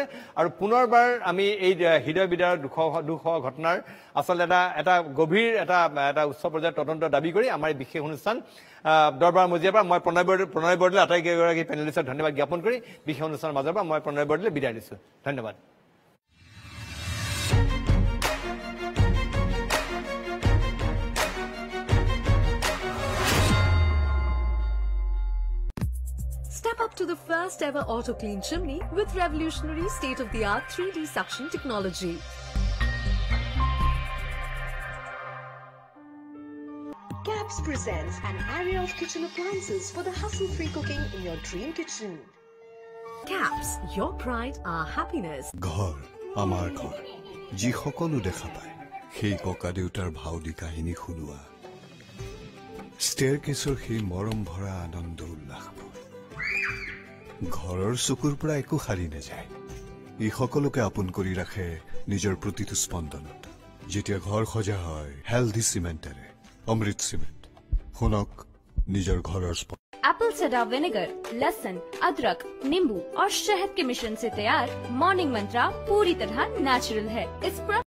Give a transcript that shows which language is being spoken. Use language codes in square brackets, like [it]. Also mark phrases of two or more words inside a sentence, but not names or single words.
[as] আৰু পুনৰবাৰ আমি এই হৃদয় বিদাৰ দুখ ঘটনাৰ আচলতে এটা গভীৰ এটা উচ্চ পৰ্যায়ৰ তদন্ত দাবী কৰি আমাৰ এই বিশেষ অনুষ্ঠান দৰবাৰ মজিয়াৰ পৰা মই প্ৰণয় বৰদলৈ আটাইকেইগৰাকী পেনেলিষ্টক ধন্যবাদ জ্ঞাপন কৰি বিশেষ অনুষ্ঠানৰ মাজৰ পৰা মই প্ৰণয় বৰদলৈ বিদায় দিছো। ধন্যবাদ। [en] Step up to the first ever auto clean chimney with revolutionary state-of-the-art 3D suction technology. Caps presents an array of kitchen appliances for the hassle-free cooking in your dream kitchen. Caps, your pride, our happiness. [as] ঘৰ আমাৰ ঘৰ যি সকলো দেখা পায় সেই ককা দেউতাৰ ভাও দি কাহিনী শুনোৱা, ষ্টেয়াৰকেছৰ সেই মৰম ভৰা আনন্দ উল্লাসবোৰ ঘৰৰ চকুৰ পৰা একো সাৰি নাযায়। ই সকলোকে আপোন কৰি ৰাখে নিজৰ প্ৰতিটো স্পন্দনত। যেতিয়া ঘৰ সজা হয় হেল্ডি চিমেণ্টেৰে, অমৃত চিমেণ্ট, শুনক নিজৰ ঘৰৰ [en] apple cider vinegar, [hi] लहसुन, अदरक, नींबू और शहद के मिश्रण से तैयार मॉर्निंग मंत्रा पूरी तरह नेचुरल है। इस